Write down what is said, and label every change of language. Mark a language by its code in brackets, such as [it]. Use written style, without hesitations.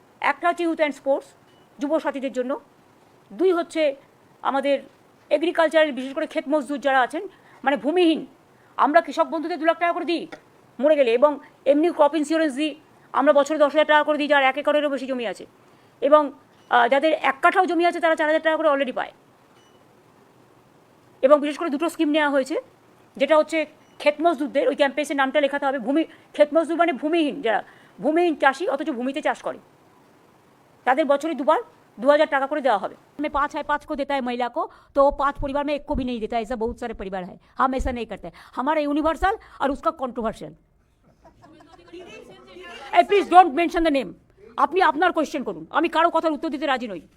[bn] একটা হচ্ছে youth and sports, যুবসাথীদের জন্য। 2 হচ্ছে আমাদের এগ্রিকালচারের, বিশেষ করে ক্ষেত মজদুর যারা আছেন, মানে ভূমিহীন, আমরা কৃষক বন্ধুদের 2 লাখ টাকা করে দিই মরে গেলে, এবং এমনি ক্রপ ইন্স্যুরেন্স দিই আমরা বছরে 10,000 টাকা করে দিই, যার 1 একরেরও বেশি জমি আছে, এবং যাদের 1 কাঠাও জমি আছে তারা 4000 টাকা করে অলরেডি পায়। এবং বিশেষ করে 2টো স্কিম নেওয়া হয়েছে, যেটা হচ্ছে ক্ষেত মজদুরদের, ওই ক্যাম্পেসের নামটা লেখাতে হবে, ক্ষেত মজদুর মানে ভূমিহীন, যারা ভূমিহীন চাষি অথচ ভূমিতে চাষ করে, তাদের বছরে 2 বার 2000 টাকা করে দেওয়া হবে। [hi] में 5 है, 5 को देता है महिला को, तो 5 परिवार में 1 को भी नहीं देता है। ऐसा बहुत सारे परिवार है, हम ऐसा नहीं करते। हमारा यूनिवर्सल और उसका controversial. [en] Please don't mention the name. [bn] আপনি আপনার কোয়েশ্চেন করুন, আমি কারো কথার উত্তর দিতে রাজি নই।